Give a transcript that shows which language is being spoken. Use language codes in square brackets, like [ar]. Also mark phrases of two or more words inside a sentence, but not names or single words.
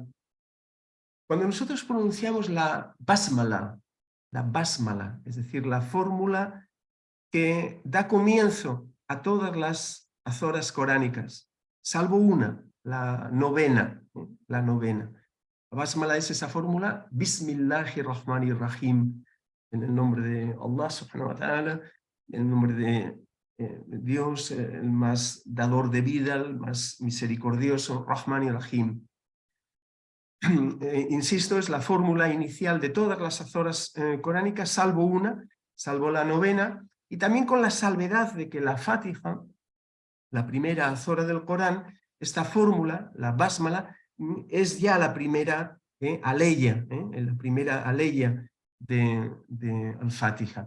[es] Cuando nosotros pronunciamos la basmala, es decir, la fórmula que da comienzo a todas las azoras coránicas, salvo una, la novena. La basmala es esa fórmula, Bismillahirrahmanirrahim, en el nombre de Allah [ar] سبحانه وتعالى, [es] en el nombre de Dios, el más dador de vida, el más misericordioso, Rahman y Rahim. Insisto, es la fórmula inicial de todas las azoras coránicas, salvo una, salvo la novena, y también con la salvedad de que la Fatiha, la primera azora del Corán, esta fórmula, la basmala, es ya la primera aleya, la primera aleya de al-Fatiha.